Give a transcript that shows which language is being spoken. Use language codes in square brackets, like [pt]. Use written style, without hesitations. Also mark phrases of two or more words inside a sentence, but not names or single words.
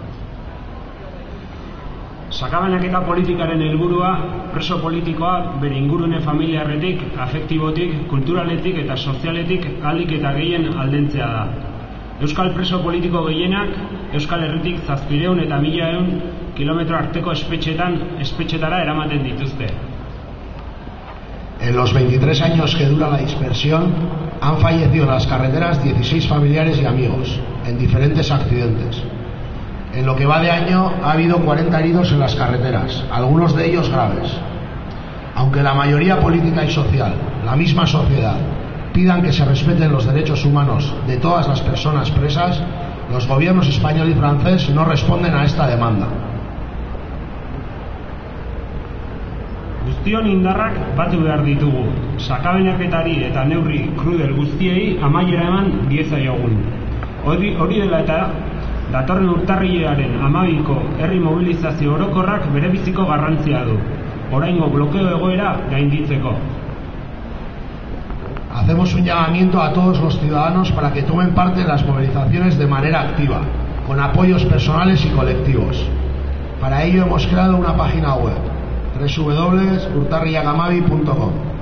[eu] Sakabanaketa politikaren helburua preso politikoa bere ingurune familiarretik, afektibotik, kulturaletik eta sozialetik ahalik eta gehien aldentzea da. Euskal preso politiko gehienak Euskal Herritik 700 eta 1100 kilometro arteko espetxetara eramaten dituzte. [es] En los 23 años que dura la dispersión, han fallecido en las carreteras 16 familiares y amigos, en diferentes accidentes. En lo que va de año ha habido 40 heridos en las carreteras, algunos de ellos graves. Aunque la mayoría política y social, la misma sociedad, pidan que se respeten los derechos humanos de todas las personas presas, los gobiernos español y francés no responden a esta demanda. [eu] Guztion indarrak batu behar ditugu, sakabenaketari eta neurri krudel guztiei amaiera eman diezaiogun. Hori dela eta datorren urtarrilaren 12ko herri mobilizazio orokorrak berebiziko garrantzia du, oraingo blokeo egoera gainditzeko. [es] Hacemos un llamamiento a todos los ciudadanos para que tomen parte en las movilizaciones de manera activa, con apoyos personales y colectivos. Para ello hemos creado una página web, www.urtarrillagamabi.com.